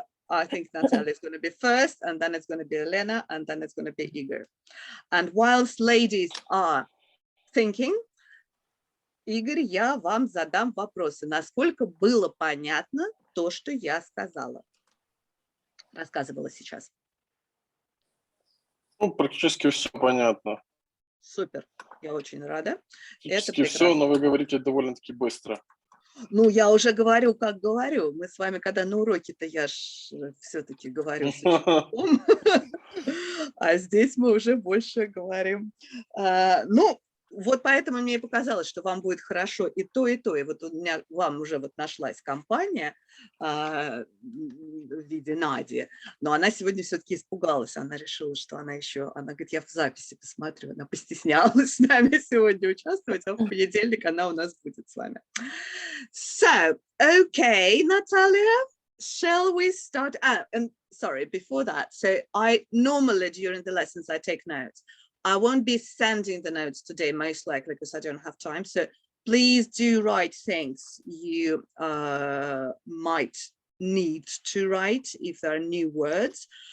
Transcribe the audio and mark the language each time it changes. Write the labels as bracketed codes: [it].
[en] I think Natalia is going to be first, and then it's going to be Elena, and then it's going to be Igor. And whilst ladies are thinking, Игорь, [ru] я вам задам вопросы. Насколько было понятно то, что я сказала? Рассказывала сейчас. Ну, практически все понятно. Супер, я очень рада. Практически все, но вы говорите довольно-таки быстро. Ну, я уже говорю, как говорю. Мы с вами, когда на уроке-то, я ж все-таки говорю с учеником. А здесь мы уже больше говорим. Ну, вот поэтому мне и показалось, что вам будет хорошо и то, и то. И вот у меня, вам уже вот нашлась компания в виде Нади, но она сегодня все-таки испугалась. Она решила, что она еще, она говорит, я в записи посмотрю. Она постеснялась с нами сегодня участвовать, а в понедельник она у нас будет с вами. [en] So, okay, Natalia, shall we start? And sorry, before that, so I normally during the lessons I take notes. I won't be sending the notes today, most likely, because I don't have time. So please do write things you might need to write if there are new words.